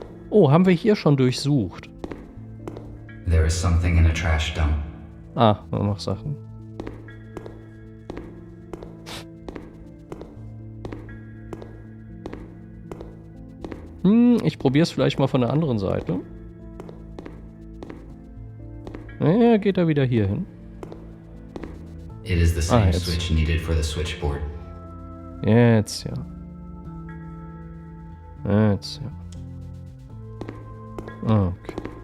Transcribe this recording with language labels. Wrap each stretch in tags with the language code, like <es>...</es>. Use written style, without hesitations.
<de>Oh, haben wir hier schon durchsucht.</de> <en>There is something in a trash dump.</en> <de>Ah, noch Sachen. Ich probiere es vielleicht mal von der anderen Seite. Ja, geht er wieder hier hin.</de> <en>It is the same</en> <de>jetzt.</de> <en>switch needed for the switchboard.</en> <de>Jetzt, ja. Jetzt, ja. Okay.</de>